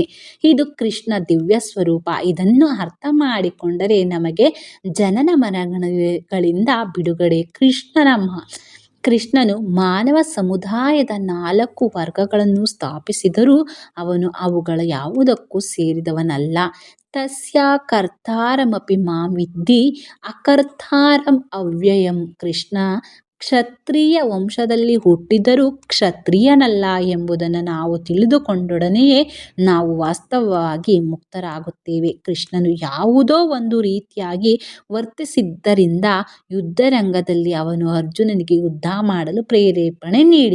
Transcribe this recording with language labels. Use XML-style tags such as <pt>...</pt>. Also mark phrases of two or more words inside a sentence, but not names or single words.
<kn>ಇದು ಕೃಷ್ಣ ದಿವ್ಯ ಸ್ವರೂಪ. ಇದನ್ನು ಅರ್ಥ ಮಾಡಿಕೊಂಡರೆ ನಮಗೆ ಜನನ ಮರಣಗಳಿಂದ ಬಿಡುಗಡೆ. ಕೃಷ್ಣನು ಮಾನವ ಸಮುದಾಯದ 4 ವರ್ಗಗಳನ್ನು ಸ್ಥಾಪಿಸಿದರೂ ಅವನು ಅವುಗಳ ಯಾವುದಕ್ಕೂ ಸೇರಿದವನಲ್ಲ.</kn> <sa>ತಸ್ಯ ಕರ್ತಾರಮಪಿ ಮಾಂ ವಿದ್ಧಿ ಅಕರ್ತಾರಂ ಅವ್ಯಯಂ.</sa> <kn>ಕೃಷ್ಣ ಕ್ಷತ್ರಿಯ ವಂಶದಲ್ಲಿ ಹುಟ್ಟಿದರೂ ಕ್ಷತ್ರಿಯನಲ್ಲ ಎಂಬುದನ್ನು ನಾವು ತಿಳಿದುಕೊಂಡೊಡನೆಯೇ ನಾವು ವಾಸ್ತವವಾಗಿ ಮುಕ್ತರಾಗುತ್ತೇವೆ. ಕೃಷ್ಣನು ಯಾವುದೋ ಒಂದು ರೀತಿಯಾಗಿ ವರ್ತಿಸಿದ್ದರಿಂದ ಯುದ್ಧರಂಗದಲ್ಲಿ ಅವನು ಅರ್ಜುನನಿಗೆ ಯುದ್ಧ ಮಾಡಲು ಪ್ರೇರೇಪಣೆ ನೀಡಿದ.</kn>